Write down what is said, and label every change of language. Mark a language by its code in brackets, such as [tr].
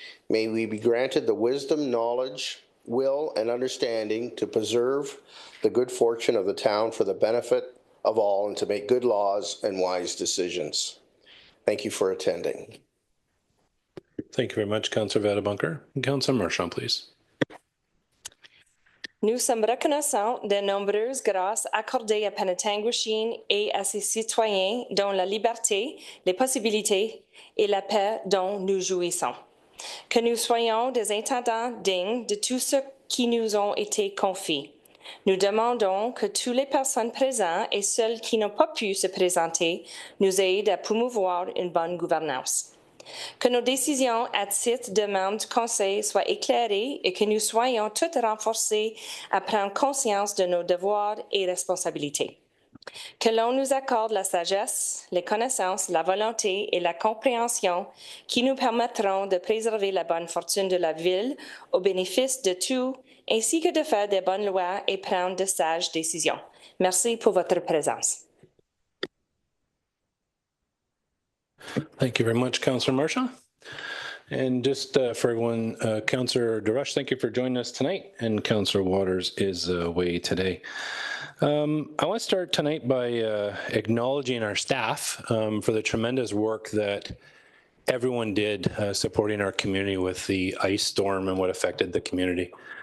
[en] May we be granted the wisdom, knowledge, will, and understanding to preserve the good fortune of the town for the benefit of all and to make good laws and wise decisions. Thank you for attending. Thank you very much, Councillor Vadabunker. Councillor Marchand, please. [fr] Nous sommes reconnaissants des nombreuses grâces accordées à Penetanguishene et à ses citoyens, dont la liberté, les possibilités et la paix dont nous jouissons. Que nous soyons des intendants dignes de tout ce qui nous ont été confiés. Nous demandons que toutes les personnes présentes et celles qui n'ont pas pu se présenter nous aident à promouvoir une bonne gouvernance. Que nos décisions à titre de membres du Conseil soient éclairées et que nous soyons toutes renforcés à prendre conscience de nos devoirs et responsabilités. Que l'on nous accorde la sagesse, les connaissances, la volonté et la compréhension qui nous permettront de préserver la bonne fortune de la ville au bénéfice de tous, ainsi que de faire de bonnes lois et prendre de sages décisions. Merci pour votre présence. [en] Thank you very much, Councillor Marchand. And just for everyone, Councillor DeRush, thank you for joining us tonight, and Councillor Waters is away today. I want to start tonight by acknowledging our staff for the tremendous work that everyone did supporting our community with the ice storm and what affected the community.